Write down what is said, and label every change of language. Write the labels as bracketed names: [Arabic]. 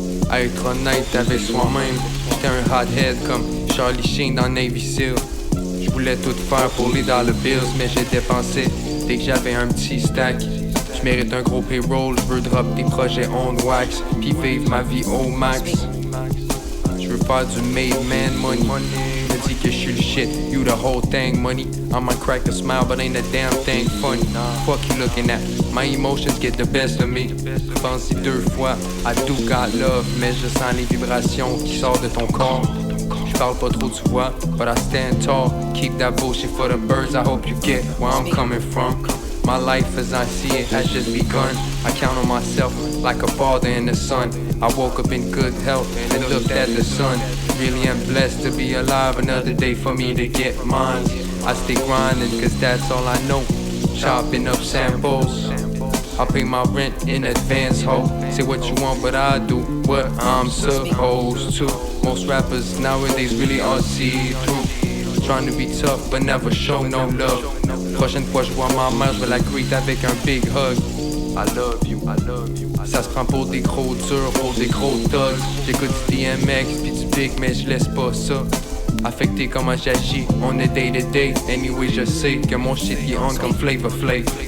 [French] À être honnête avec soi-même, j'étais un hothead comme Charlie Sheen dans Navy Seal. Je voulais tout faire pour les dollar bills, mais j'ai dépensé dès que j'avais un petit stack. Je mérite un gros payroll, je veux drop des projets on wax, puis vivre ma vie au max. Je veux faire du [English] made man money. [French] Je me dis que je suis le shit, [English] you the whole thing money. I might crack a smile but ain't a damn thing funny. Fuck you looking at, my emotions get the best of me. [French] Pense-y 2 fois, [English] I do got love, [French] mais je sens les vibrations qui sortent de ton corps. Je parle pas trop, tu vois, [English] but I stand tall. Keep that bullshit for the birds, I hope you get where I'm coming from. My life as I see it has just begun. I count on myself like a father in the sun. I woke up in good health and looked at the sun. Really am blessed to be alive, another day for me to get mine. I stay grinding cause that's all I know. Chopping up samples, I pay my rent in advance, ho. Say what you want but I do what I'm supposed to. Most rappers nowadays really are see-through. Trying to be tough but never show no love. [French] Prochaine fois je vois ma mère, je vais la greet avec un big hug. [English] I love you, I love you. [French] Ça se prend pour des gros durs, pour des gros thugs. J'écoute du DMX pis du big mais je laisse pas ça affecter comment j'agis, on est day to day. Anyway je sais que mon shit est on comme Flavor Flav.